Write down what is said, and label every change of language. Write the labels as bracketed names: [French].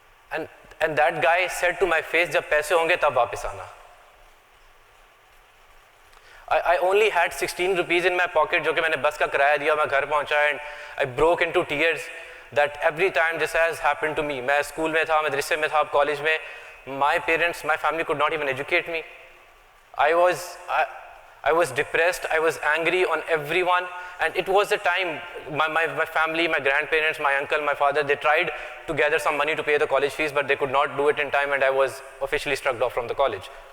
[English] And that guy said to my face, [Hindi] "Jab paise honge tab वापस आना." [English] I only had 16 rupees in my pocket, [Hindi] जो कि मैंने बस का किराया दिया, मैं घर पहुंचा, [English] and I broke into tears that every time this has happened to me. [Hindi] मैं स्कूल में था, मदरसे में था, कॉलेज में. [English] My parents, my family could not even educate me. I was depressed, I was angry on everyone, and it was the time my family, my grandparents, my uncle, my father, they tried to gather some money to pay the college fees, but they could not do it in time, and I was officially struck off from the college.